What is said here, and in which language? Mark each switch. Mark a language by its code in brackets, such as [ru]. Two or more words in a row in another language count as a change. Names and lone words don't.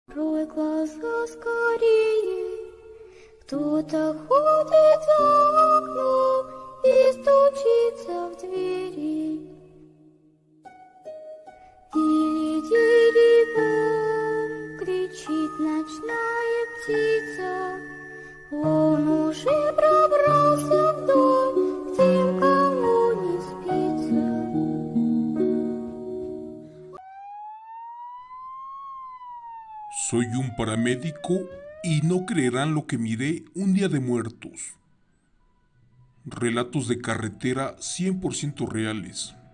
[ru] Открой глаза скорее, кто-то ходит за окном и стучится в двери. Дири-дири-бом, кричит ночная птица, он уже пробрался в дом, к тем, кому не спится. [es] Soy un paramédico y no creerán lo que miré un día de muertos. Relatos de carretera 100% reales.